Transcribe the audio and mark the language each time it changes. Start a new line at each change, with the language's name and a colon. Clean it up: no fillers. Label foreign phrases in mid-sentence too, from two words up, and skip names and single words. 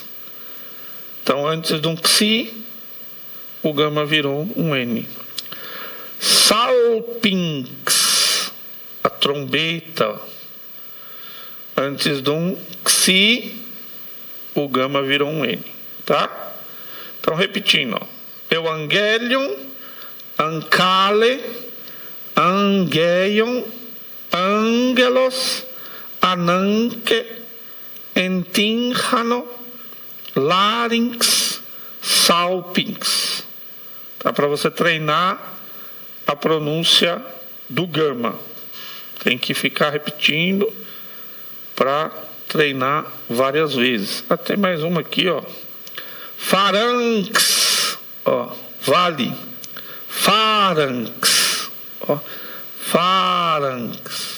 Portuguese: Então, antes de um xi, o gama virou um N. Salpinx, a trombeta. Antes de um xi, o gama virou um N, tá? Então, repetindo, ó.
Greek: εὐαγγέλιον, ἀγκάλη, ἀγγεῖον, ἄγγελος, ἀνάγκη, ἐντυγχάνω, λάρυγξ, σάλπιγξ.
Portuguese: Tá? Para você treinar a pronúncia do gama. Tem que ficar repetindo para treinar várias vezes. Até mais uma aqui, ó. Pharynx. Ó, vale, pharynx, ó, pharynx.